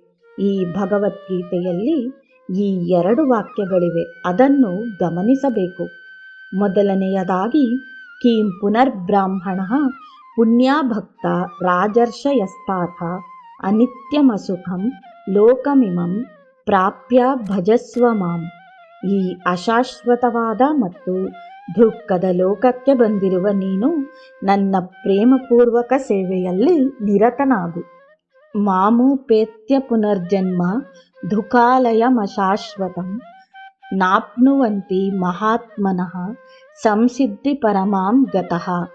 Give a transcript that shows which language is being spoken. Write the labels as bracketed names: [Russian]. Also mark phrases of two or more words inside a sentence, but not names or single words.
[Kannada] ಈ ಭಗವದ್ಗೀತೆಯಲ್ಲಿ ಈ 2 ವಾಕ್ಯಗಳಿವೆ, ಅದನ್ನು ಗಮನಿಸಬೇಕು. [Sanskrit] ಮೊದಲನೆಯದಾಗಿ ಕಿಂ ಪುನರ್ಬ್ರಾಹ್ಮಣ ಪುಣ್ಯಭಕ್ತ ರಾಜರ್ಷಯಸ್ತಾಥ ಅನಿತ್ಯಮಸುಖಂ ಲೋಕಮಿಮಂ ಪ್ರಾಪ್ಯ ಭಜಸ್ವ ಮಾಂ. [Kannada] ಈ ಅಶಾಶ್ವತವಾದ ಮತ್ತು ದುಃಖದ ಲೋಕಕ್ಕೆ ಬಂದಿರುವ ನೀನು ನನ್ನ ಪ್ರೇಮಪೂರ್ವಕ ಸೇವೆಯಲ್ಲಿ ನಿರತನಾಗು. [Sanskrit] ಮಾಮುಪೇತ್ಯ ಪುನರ್ಜನ್ಮ ದುಃಖಾಲಯಮಶಾಶ್ವತಂ ನಾಪ್ನುವಂತಿ ಮಹಾತ್ಮನಃ ಸಂಸಿದ್ಧಿ ಪರಮಾಂ ಗತಃ.